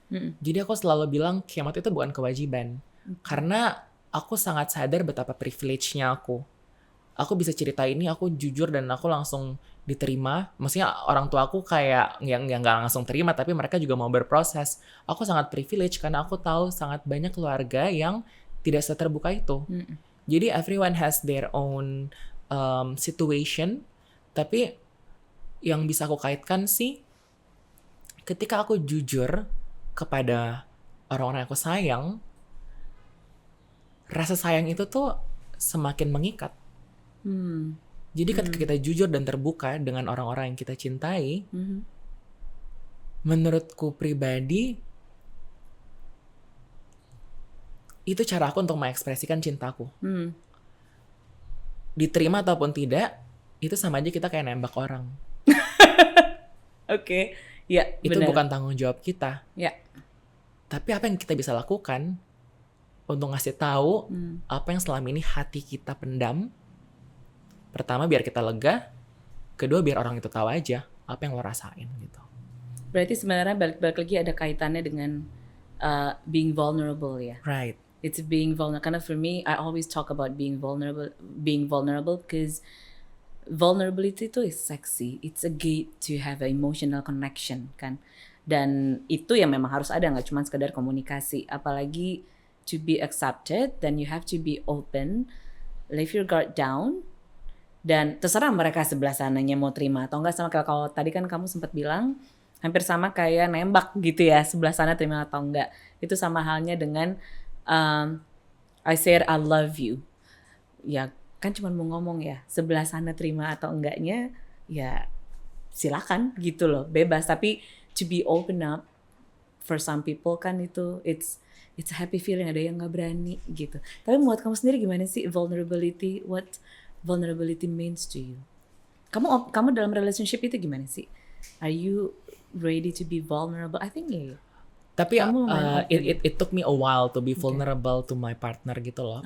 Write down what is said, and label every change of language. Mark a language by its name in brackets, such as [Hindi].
[Indonesian] Jadi aku selalu bilang came out itu bukan kewajiban. Karena aku sangat sadar betapa privilege-nya aku. Aku bisa cerita ini, aku jujur dan aku langsung diterima. Maksudnya orang tua aku kayak yang gak langsung terima, tapi mereka juga mau berproses. Aku sangat privilege karena aku tahu sangat banyak keluarga yang tidak seterbuka itu. Jadi [English] everyone has their own situation. [Indonesian] Tapi yang bisa aku kaitkan sih, ketika aku jujur kepada orang-orang yang aku sayang, rasa sayang itu tuh semakin mengikat. Jadi ketika kita jujur dan terbuka dengan orang-orang yang kita cintai, menurutku pribadi, itu cara aku untuk mengekspresikan cintaku. Diterima ataupun tidak, itu sama aja kita kayak nembak orang. Oke. Ya, itu benar. bukan tanggung jawab kita. Ya. Tapi apa yang kita bisa lakukan untuk ngasih tahu apa yang selama ini hati kita pendam. Pertama biar kita lega, kedua biar orang itu tahu aja apa yang lo rasain gitu. Berarti sebenarnya balik lagi ada kaitannya dengan [English] being vulnerable [Indonesian] ya. [English] Right. It's being vulnerable. [Indonesian] Karena [English] for me, I always talk about being vulnerable because vulnerability [Indonesian] itu [English] is sexy. It's a gate to have an emotional connection kan. [Indonesian] Dan itu yang memang harus ada, nggak cuma sekedar komunikasi. Apalagi [English] to be accepted, then you have to be open, leave your guard down, [Indonesian] dan terserah mereka sebelah sananya mau terima atau enggak. Sama kayak kalau tadi kan kamu sempat bilang hampir sama kayak nembak gitu ya, sebelah sana terima atau enggak. Itu sama halnya dengan [English] I said I love you. [Indonesian] Ya kan cuma mau ngomong ya, sebelah sana terima atau enggaknya ya silakan gitu loh, bebas. Tapi [English] to be open up for some people [Indonesian] kan itu [English] it's a happy feeling, [Indonesian] ada yang nggak berani gitu. Tapi buat kamu sendiri gimana sih vulnerability? [English] What vulnerability means to you? [Indonesian] Kamu dalam relationship itu gimana sih? [English] Are you ready to be vulnerable? I think yeah. [Indonesian] Tapi Kamu lumayan open. [English] it took me a while to be vulnerable to my partner [Indonesian] gitu loh.